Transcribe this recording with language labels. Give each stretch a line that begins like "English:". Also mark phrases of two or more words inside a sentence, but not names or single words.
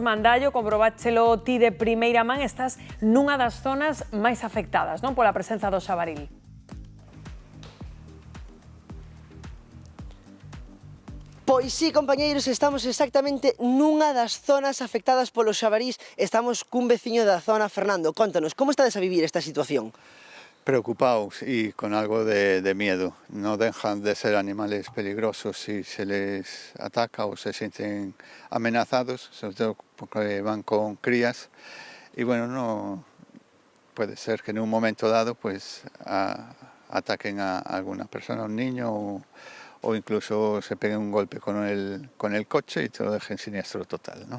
Galician: Mandallo, comprobáchelo ti de primeira man, estás nunha das zonas máis afectadas, non, pola presenza do xabaril. Pois sí, compañeiros, estamos exactamente nunha das zonas afectadas polos xabarís. Estamos cun veciño da zona. Fernando, contanos, como estades a vivir esta situación?
Spanish: Preocupados y con algo de miedo. No dejan de ser animales peligrosos si se les ataca o se sienten amenazados, sobre todo porque van con crías. Y bueno, no puede ser que en un momento dado pues ataquen a alguna persona, a un niño, o incluso se peguen un golpe con el coche y te lo dejen siniestro total, ¿no?